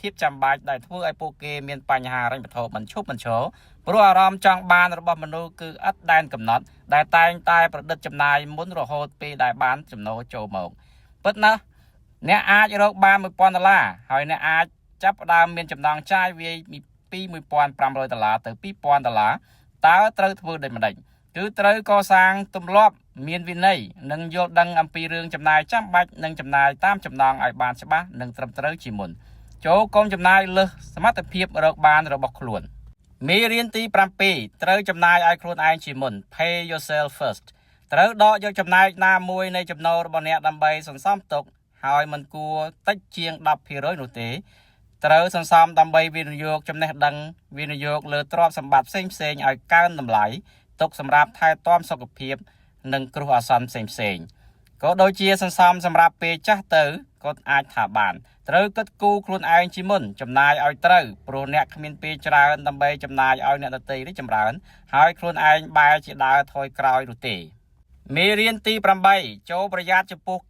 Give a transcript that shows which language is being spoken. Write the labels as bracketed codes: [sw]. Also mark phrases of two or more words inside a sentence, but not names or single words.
[km] ភាពចាំបាច់ដែលធ្វើឲ្យពួកគេមានបញ្ហាហិរញ្ញវត្ថុមិនឈប់មិនឈរព្រោះអារម្មណ៍ចង់បានរបស់មនុស្សគឺឥតដែនកំណត់ដែលតែងតែប្រឌិតចំណាយមុនរហូតពេលដែលបានចំណូលចូលមកពិតណាស់អ្នកអាចរកបាន$1,000ហើយអ្នកអាចចាប់ផ្ដើមមានចំណងចាយវាយពី$1,500ទៅ$2,000តើត្រូវធ្វើដូចម្តេចគឺត្រូវកសាងទម្លាប់មានវិន័យនិងយល់ដឹងអំពីរឿងចំណាយចាំបាច់និងចំណាយតាមចំណង់ឲ្យបានច្បាស់និងត្រឹមត្រូវ ជាមុនចូលកុំចំណាយលើសសមត្ថភាពរកបានរបស់ខ្លួនមេរៀនទី7ត្រូវចំណាយឲ្យខ្លួនឯងជាមុន [en] Pay yourself first [km] ត្រូវដកយកចំណែកណាមួយនៃចំណូលរបស់អ្នកដើម្បីសន្សំទុកហើយមិនគួរតិចជាង10%នោះទេត្រូវសន្សំដើម្បីវិនិយោគចំណេះដឹងវិនិយោគលើទ្រព្យសម្បត្តិផ្សេងៗឲ្យកើនតម្លៃទុកសម្រាប់ថែទាំសុខ ភាពនិងគ្រោះអាសន្នផ្សេងៗក៏ដូចជាសន្សំសម្រាប់ពេលចាស់ទៅក៏អាចថាបានត្រូវគិតគូរខ្លួនឯងជាមុនចំណាយឲ្យត្រូវព្រោះអ្នកគ្មានពេលច្រើនដើម្បីចំណាយឲ្យអ្នកដទៃរីកចម្រើនហើយខ្លួនឯងបែរជាដើរថយក្រោយនោះទេមេរៀនទី8ចូលប្រយ័ត្នចំពោះ